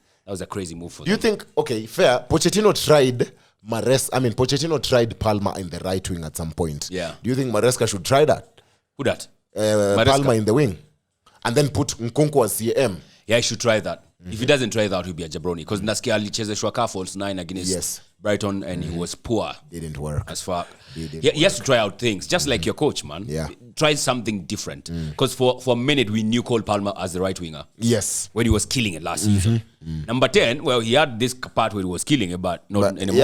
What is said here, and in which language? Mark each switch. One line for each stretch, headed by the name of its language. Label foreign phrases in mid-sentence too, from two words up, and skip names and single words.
English: That was a crazy move for them. Do you think, okay, fair, Pochettino tried Palmer in the right wing at some point. Do you think Maresca should try that? Who that? Palmer in the wing. And then put Nkunku as CM. Yeah, he should try that. If he doesn't try that, he'll be a jabroni. Because Naskia
Swahili: alichezeshwa ka
English: false 9 against Brighton and he was poor. Didn't work. As fuck. He has to try out things, just like your coach, man. Try something different. Because for a minute, we knew Cole Palmer as the right winger. Yes. When he was killing it last season. Number 10, well, he had this part where he was killing it, but not anymore.